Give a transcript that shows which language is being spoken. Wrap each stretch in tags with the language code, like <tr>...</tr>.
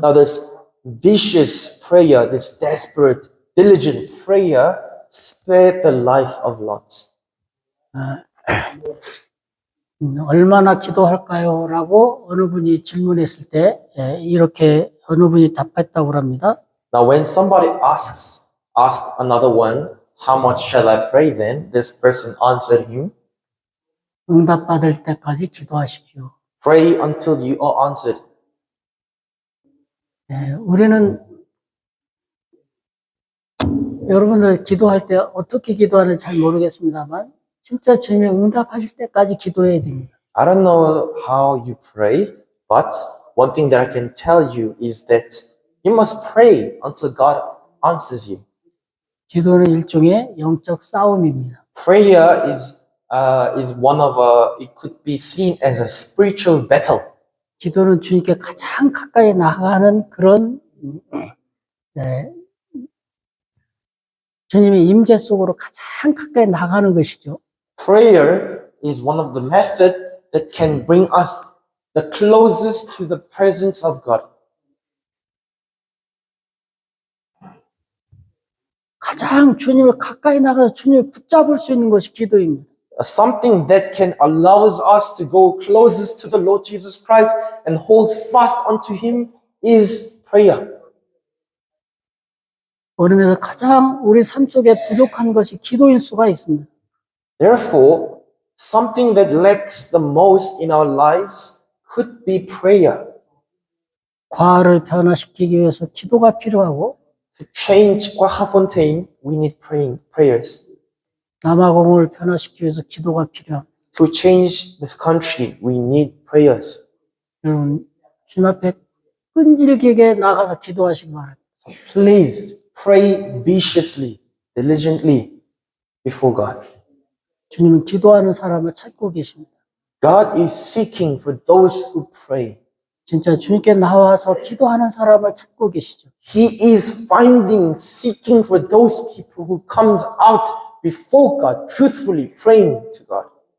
<en>Now this vicious prayer, this desperate, diligent prayer spared the life of Lot.</en> <ko>얼마나 기도할까요? 라고 어느 분이 질문했을 때 이렇게 어느 분이 답했다고 합니다.</ko> <en>Now, when somebody asks another one, how much shall I pray then? This person answered him,</en> <ko>응답받을 때까지 기도하십시오.</ko> <en>pray until you are answered.</en> <ko>우리는 여러분들 기도할 때 어떻게 기도하는지 잘 모르겠습니다만 진짜 주님이 응답하실 때까지 기도해야 됩니다.</ko> <en>I don't know how you pray, but one thing that I can tell you is that you must pray until God answers you.</en> <ko>기도는 일종의 영적 싸움입니다.</ko> <en>Prayer is one of it could be seen as a spiritual battle.</en> <ko>기도는 주님께 가장 가까이 나가는 그런 주님의 임재 속으로 가장 가까이 나가는 것이죠.</ko> <en>Prayer is one of the methods that can bring us the closest to the presence of God.</en> <ko>가장 주님을 가까이 나가서 주님을 붙잡을 수 있는 것이 기도입니다.</ko> <en>Something that can allow us to go closest to the Lord Jesus Christ and hold fast unto Him is prayer.</en> <ko>그러면서 가장 우리 삶 속에 부족한 것이 기도일 수가 있습니다.</ko> <en>Therefore, something that lacks the most in our lives could be prayer.</en> <ko>과를 변화시키기 위해서 기도가 필요하고</ko> <en>To change Kwahafontaine, we need prayers.</en> <ko>남아공을 변화시키기 위해서 기도가 필요합니다.</ko> <en>To change this country, we need prayers.</en> <ko>여러분, 주님 앞에 끈질기게 나가서 기도하시기 바랍니다.</ko> <en>So please pray viciously, diligently before God.</en> <ko>주님은 기도하는 사람을 찾고 계십니다.</ko> <en>God is seeking for those who pray.</en> <ko>진짜 주님께 나와서 기도하는 사람을 찾고 계시죠.</ko> <en>He is seeking for those people who comes out before God, truthfully praying to God.</en>